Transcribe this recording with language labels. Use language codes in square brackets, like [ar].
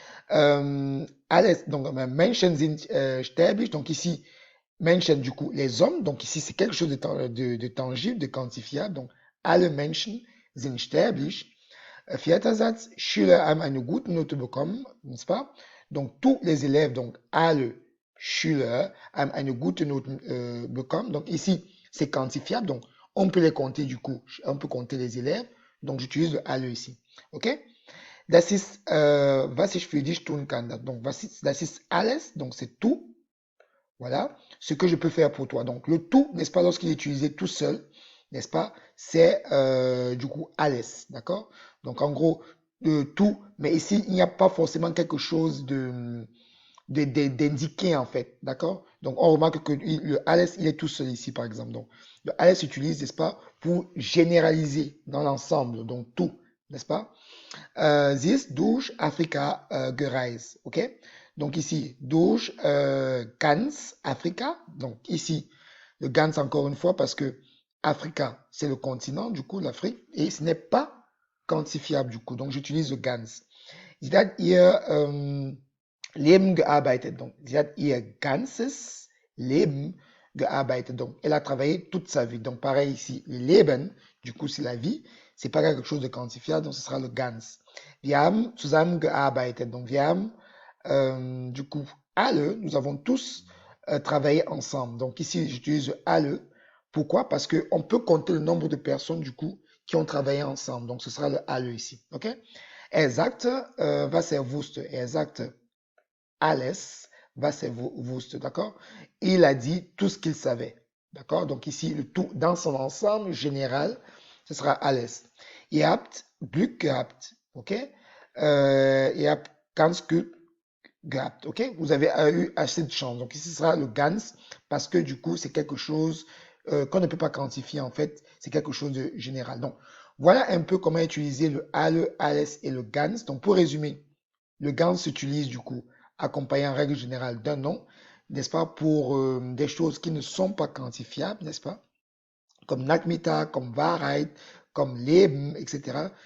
[de] Alles, donc Menschen sind sterblich. [fr] Donc ici, Menschen, du coup, les hommes. Donc ici, c'est quelque chose de tangible, de quantifiable. [de] Donc, alle Menschen sind sterblich. Vierter Satz, Schüler haben eine gute Note bekommen, [fr] n'est-ce pas? Donc, tous les élèves, donc, [de] alle Schüler haben eine gute Note bekommen. [fr] Donc, ici, c'est quantifiable. Donc, on peut les compter, du coup, on peut compter les élèves. Donc, j'utilise le alle ici. OK? [de] Das ist, was ich für dich tun kann. [fr] Donc, [de] das ist alles. [fr] Donc, c'est tout. Voilà ce que je peux faire pour toi. Donc, le tout, n'est-ce pas, lorsqu'il est utilisé tout seul, n'est-ce pas, c'est du coup alles, d'accord? Donc, en gros, tout, mais ici, il n'y a pas forcément quelque chose d'indiqué, en fait, d'accord? Donc, on remarque que le alles, il est tout seul ici, par exemple. Donc, le alles s'utilise, n'est-ce pas, pour généraliser dans l'ensemble, donc tout, n'est-ce pas? [de] Sie ist durch Afrika gereist. [fr] OK? Donc ici, [de] durch ganz Afrika. [fr] Donc ici, le ganz encore une fois parce que Africa, c'est le continent, du coup, l'Afrique, et ce n'est pas quantifiable, du coup. Donc j'utilise le ganz. [de] Sie hat ihr Leben gearbeitet. Donc, sie hat ihr ganzes Leben gearbeitet. [fr] Donc, elle a travaillé toute sa vie. Donc, pareil ici, le Leben, du coup, c'est la vie. C'est pas quelque chose de quantifiable, donc ce sera le ganz. [de] Wir haben zusammen gearbeitet. [fr] Donc, [de] wir haben, [fr] du coup, alle, nous avons tous travaillé ensemble. Donc, ici, j'utilise le alle. Pourquoi? Parce qu'on peut compter le nombre de personnes, du coup, qui ont travaillé ensemble. Donc, ce sera le alle ici. OK? [de] Er sagte, was er wusste. Er sagte, alles, was er wusste, [fr] d'accord? Il a dit tout ce qu'il savait, d'accord? Donc ici, le tout dans son ensemble général, ce sera alles. [de] Ihr habt Glück gehabt, ok? Ihr habt ganz Glück gehabt, ok? [fr] Vous avez eu assez de chance. Donc ici, ce sera le ganz parce que du coup, c'est quelque chose qu'on ne peut pas quantifier en fait. C'est quelque chose de général. Donc voilà un peu comment utiliser le alle, alles et le ganz. Donc pour résumer, le GAN s'utilise du coup accompagné en règle générale d'un nom, n'est-ce pas, pour des choses qui ne sont pas quantifiables, n'est-ce pas, comme Nachmittag, comme Wahrheit, comme Leben, etc.